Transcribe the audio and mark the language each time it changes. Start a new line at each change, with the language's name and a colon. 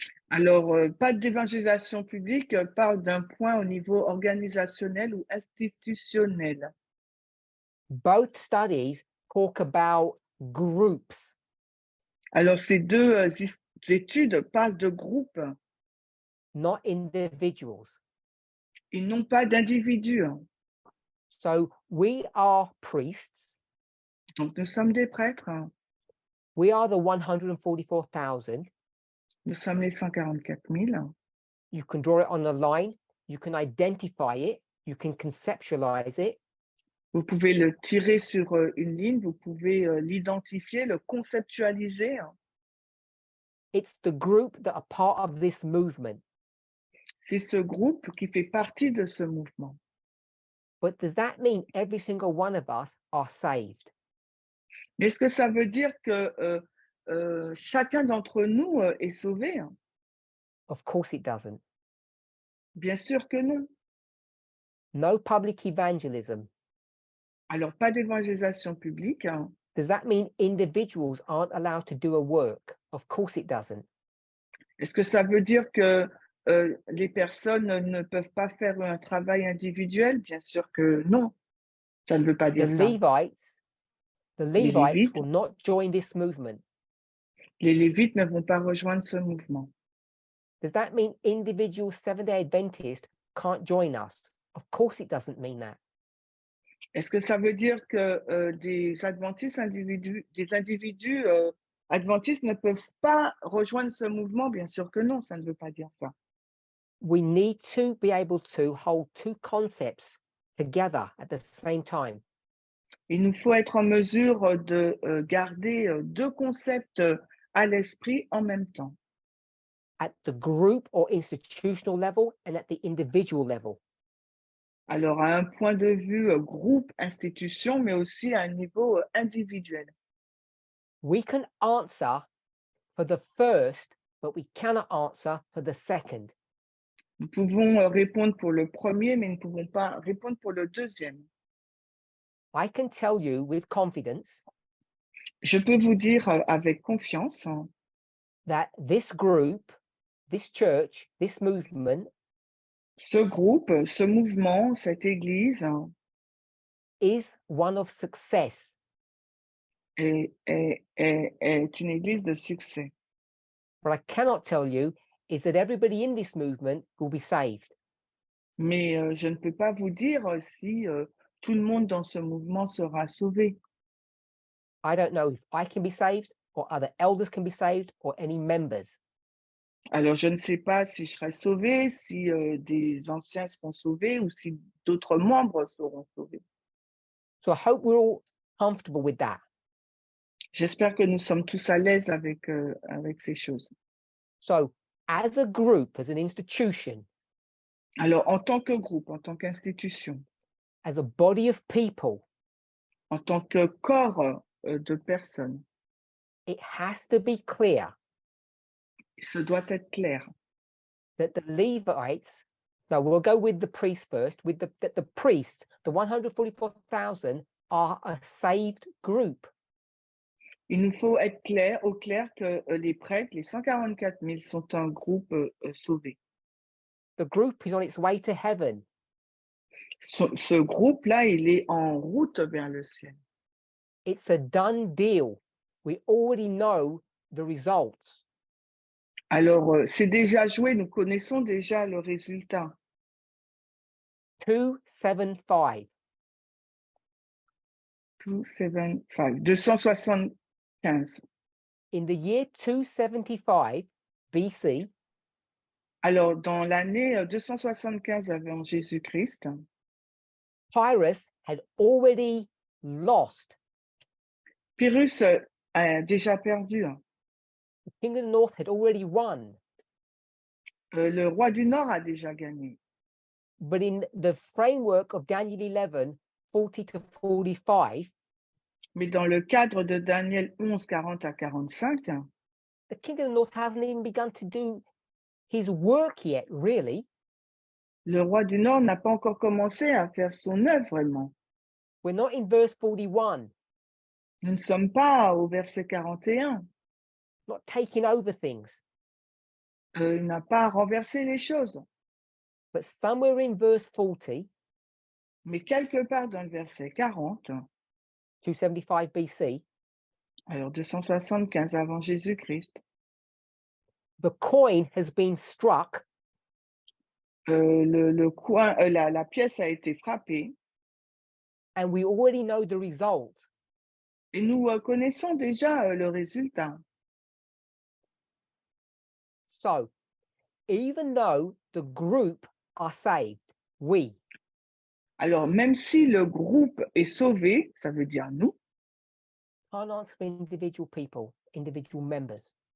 French: Alors, pas d'évangélisation publique parle d'un point au niveau organisationnel ou institutionnel.
English: Both studies talk about groups.
French: Alors, ces deux études parlent de groupes
English: Not individuals.
French: et non pas d'individus.
English: So we are priests.
French: Donc, nous sommes des prêtres.
English: We are the 144,000.
French: Nous sommes les 144 000.
English: You can draw it on a line. You can identify it. You can conceptualize it.
French: Vous pouvez le tirer sur une ligne, vous pouvez l'identifier, le conceptualiser.
English: It's the group that are part of this movement.
French: C'est ce groupe qui fait partie de ce mouvement.
English: But does that mean every single one of us are saved?
French: Mais est-ce que ça veut dire que chacun d'entre nous est sauvé?
English: Of course it doesn't.
French: Bien sûr que non.
English: No public evangelism.
French: Alors, pas d'évangélisation publique.
English: Does that mean individuals aren't allowed to do a work? Of course it doesn't.
French: Est-ce que ça veut dire que les personnes ne peuvent pas faire un travail individuel? Bien sûr que non. Ça ne veut pas
English: The
French: dire ça.
English: Levites
French: Lévites.
English: will not join this movement.
French: Les Lévites ne vont pas rejoindre ce mouvement.
English: Does that mean individual Seventh-day Adventists can't join us? Of course it doesn't mean that.
French: Est-ce que ça veut dire que des adventistes des individus adventistes ne peuvent pas rejoindre ce mouvement? Bien sûr que non, ça ne veut pas dire ça.
English: We need to be able to hold two concepts together at the same time.
French: Il nous faut être en mesure de garder deux concepts à l'esprit en même temps.
English: At the group or institutional level and at the individual level.
French: Alors, à un point de vue groupe, institution, mais aussi à un niveau individuel.
English: We can answer for the first, but we cannot answer for the second.
French: Nous pouvons répondre pour le premier, mais nous ne pouvons pas répondre pour le deuxième.
English: I can tell you with confidence
French: Je peux vous dire avec confiance
English: that this group, this church, this movement
French: ce groupe, ce mouvement, cette église
English: is one of success.
French: est une église de succès.
English: What I cannot tell you is that everybody in this movement will be saved.
French: Mais je ne peux pas vous dire si tout le monde dans ce mouvement sera sauvé.
English: I don't know if I can be saved or other elders can be saved or any members.
French: Alors, je ne sais pas si je serai sauvé, si des anciens seront sauvés ou si d'autres membres seront sauvés.
English: So I hope we're all comfortable with that.
French: J'espère que nous sommes tous à l'aise avec ces choses.
English: So as a group, as an institution,
French: Alors, en tant que groupe, en tant qu'institution,
English: as a body of people,
French: en tant que corps de personnes,
English: it has to be clear
French: ce doit être clair
English: that the Levites No, we'll go with the priest first. With the priest, the 144,000 are a saved group.
French: Il nous faut être au clair que les prêtres, les 144 000, sont un groupe sauvé.
English: The group is on its way to heaven.
French: Ce groupe-là, il est en route vers le ciel.
English: It's a done deal. We already know the results.
French: Alors, c'est déjà joué, nous connaissons déjà le résultat.
English: 275.
French: 275.
English: In the year 275 BC,
French: Alors, dans l'année 275 avant Jésus-Christ,
English: Pyrrhus had already lost.
French: Pyrrhus a déjà perdu.
English: The king of the north had already won.
French: Le roi du Nord a déjà gagné.
English: But in the framework of Daniel 11, 40 to 45,
French: Mais dans le cadre de Daniel 11, 40 à 45,
English: the king of the north hasn't even begun to do his work yet, really.
French: le roi du Nord n'a pas encore commencé à faire son œuvre vraiment.
English: We're not in verse 41,
French: Nous ne sommes pas au verset 41.
English: not taking over things.
French: Il n'a pas renversé les choses.
English: But somewhere in verse 40,
French: Mais quelque part dans le verset 40,
English: 275 BC,
French: alors 275 avant Jésus-Christ,
English: the coin has been struck
French: la pièce a été frappée
English: and we already know the result.
French: et nous connaissons déjà le résultat.
English: So, even though the group are saved, we,
French: Alors, même si le groupe est sauvé, ça veut dire nous,
English: can't answer for individual people, individual members.